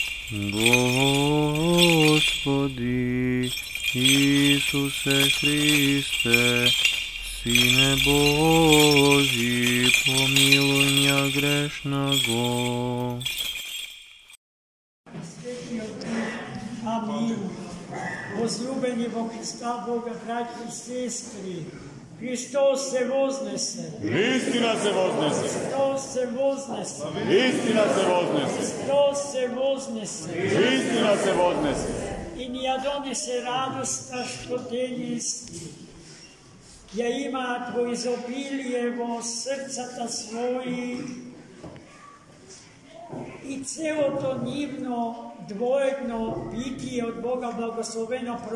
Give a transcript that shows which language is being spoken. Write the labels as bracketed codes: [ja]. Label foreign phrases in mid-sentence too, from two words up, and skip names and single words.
[cu] Господи Исусе Христе, Сине Божий, помилуй меня грешного. Амин. [mk] Возлюбени во Христа Бога, братья и сестры, Христос се вознесе. Истина се вознесе. Христос се вознесе. Истина се вознесе. Христос се вознесе. Истина се вознесе. И ни ја донесе радоста што денес ја имаат во изобилие во срцата своји и целото нивно двоедно битие од Бога благословено